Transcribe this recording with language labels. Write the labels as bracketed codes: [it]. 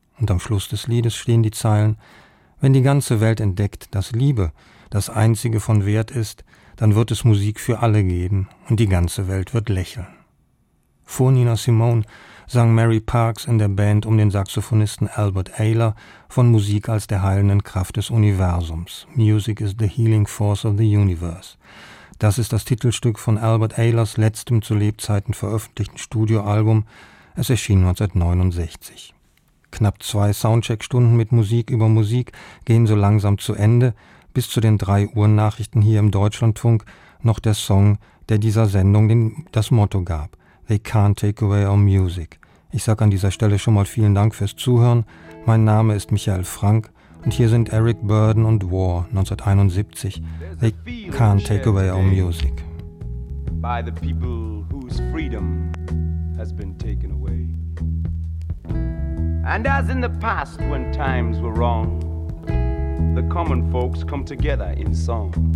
[de] Und am Schluss des Liedes stehen die Zeilen: Wenn die ganze Welt entdeckt, dass Liebe das Einzige von Wert ist, dann wird es Musik für alle geben und die ganze Welt wird lächeln. Vor Nina Simone sang Mary Parks in der Band um den Saxophonisten Albert Ayler von Musik als der heilenden Kraft des Universums. [en] Music is the healing force of the universe. [de] Das ist das Titelstück von Albert Aylers letztem zu Lebzeiten veröffentlichten Studioalbum. Es erschien 1969. Knapp 2 Soundcheck-Stunden mit Musik über Musik gehen so langsam zu Ende. Bis zu den 3 Uhr Nachrichten hier im Deutschlandfunk noch der Song, der dieser Sendung das Motto gab. [en] They can't take away our music. [de] Ich sage an dieser Stelle schon mal vielen Dank fürs Zuhören. Mein Name ist Michael Frank und hier sind Eric Burden und War, 1971. [en] They can't take away our music. By the people whose freedom has been taken away. And as in the past when times were wrong, the common folks come together in song.